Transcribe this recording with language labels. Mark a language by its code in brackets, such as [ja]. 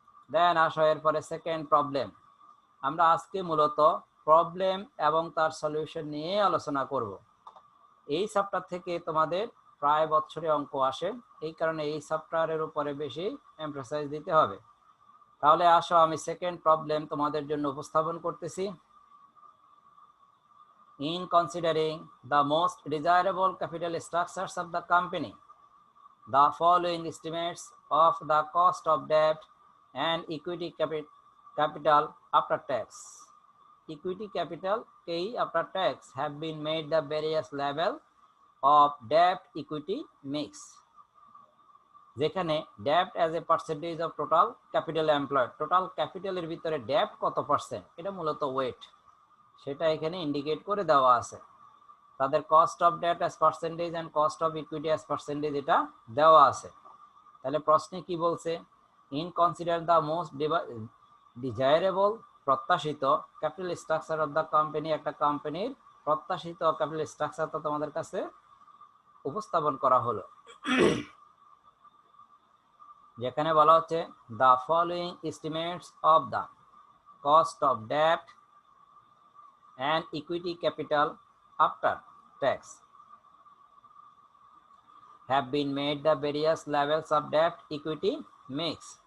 [bn] দেন আসো এরপরে second problem. আমরা আজকে মূলত প্রবলেম এবং তার সলিউশন নিয়ে আলোচনা করব। এই চ্যাপ্টার থেকে তোমাদের প্রায় বছরে অঙ্ক আসে, এই কারণে এই চ্যাপ্টারের উপরে বেশি এমফাসাইজ দিতে হবে। তাহলে আসো, আমি সেকেন্ড প্রবলেম তোমাদের জন্য উপস্থাপন করতেছি। [en] In considering the most desirable capital structures of the company, the following estimates of the cost of debt and equity capital after tax. Equity capital pay after tax have been made the various level of debt equity mix. [bn] যেখানে [en] ডেপ্ট as a percentage of total capital employed, [bn] total ক্যাপিটালের ভিতরে ডেপ্ট কত percent, এটা মূলত wait, সেটা এখানে indicate করে দেওয়া আছে। [en] তাদের cost of debt as percentage and cost of equity as percentage [bn] এটা দেওয়া আছে। তাহলে প্রশ্নে কি বলছে? [en] in consider the most desirable, [bn] প্রত্যাশিত [en] capital structure of the company, [bn] একটা কোম্পানির প্রত্যাশিত ক্যাপিটাল স্ট্রাকচারটা তোমাদের কাছে উপস্থাপন করা হলো। যেখানে বলা হচ্ছে [en] The following estimates of the cost of debt and equity capital after tax have been made the various levels of debt equity mix.